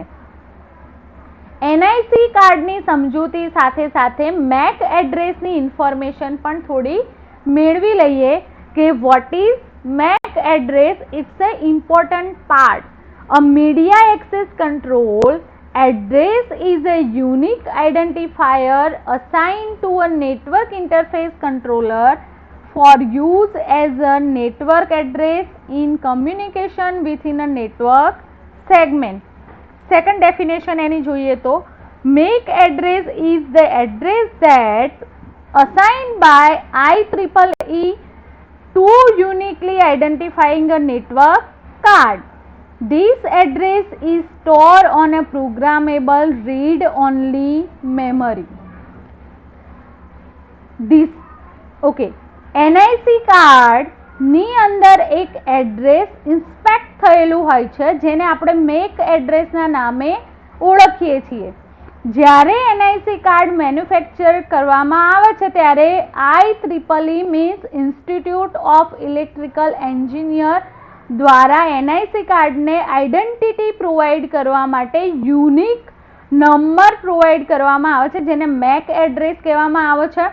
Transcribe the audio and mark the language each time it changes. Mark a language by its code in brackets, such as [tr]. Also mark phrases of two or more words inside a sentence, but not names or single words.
[en] NIC cardની [gu] સમજૂતી સાથે સાથે [en] MAC addressની [gu] ઇન્ફોર્મેશન પણ થોડી મેળવી લઈએ કે [en] what is MAC address. it's a important part. a media access control address is a unique identifier assigned to a network interface controller for use as a network address in communication within a network segment. second definition [gu] એની જોઈએ તો [en] MAC address is the address that assigned by IEEE to uniquely identifying a network card. This address is stored on a programmable read-only memory. NIC card [gu] ની અંદર એક [en] address inspect [gu] થયેલું હોય છે, જેને આપણે [en] MAC addressના [gu] નામે ઓળખીએ છીએ. જ્યારે [en] NIC card manufacture [gu] કરવામાં આવે છે ત્યારે [en] IEEE means Institute of Electrical Engineer [gu] દ્વારા [en] NIC cardને identity provide [gu] કરવા માટે [en] unique number provide [gu] કરવામાં આવે છે, જેને [en] MAC address [gu] કહેવામાં આવે છે.